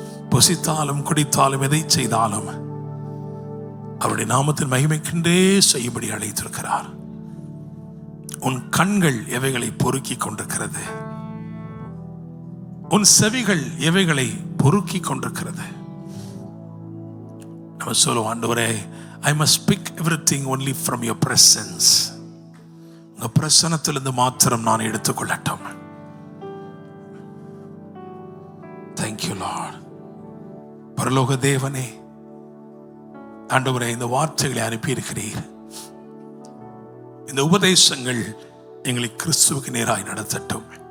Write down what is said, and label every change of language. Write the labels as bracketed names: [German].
[Tamil] புசித்தாலும் குடித்தாலும் எதை செய்தாலும் அவருடைய நாமத்தின் மகிமைக்கென்றே செய்யும்படி அழைத்திருக்கிறார். உன் கண்கள் எவைகளை பொறுக்கி கொண்டிருக்கிறது? உன் செவிகள் எவைகளை பொறுக்கி கொண்டிருக்கிறது? நம்ம சொல்லுவோம், ஆண்டவரே, [English] I must pick everything only from your presence. [Tamil] உங்க பிரசன்னத்திலிருந்து மாத்திரம் நான் எடுத்துக்கொள்ளட்டும். [English] Thank you Lord. [Tamil] பரலோக தேவனே, ஆண்டவரே, இந்த வார்த்தைகளை அனுப்பி இருக்கிறீர். இந்த உபதேசங்கள் எங்களை கிறிஸ்துவுக்கு நேராய் நடத்தட்டும்.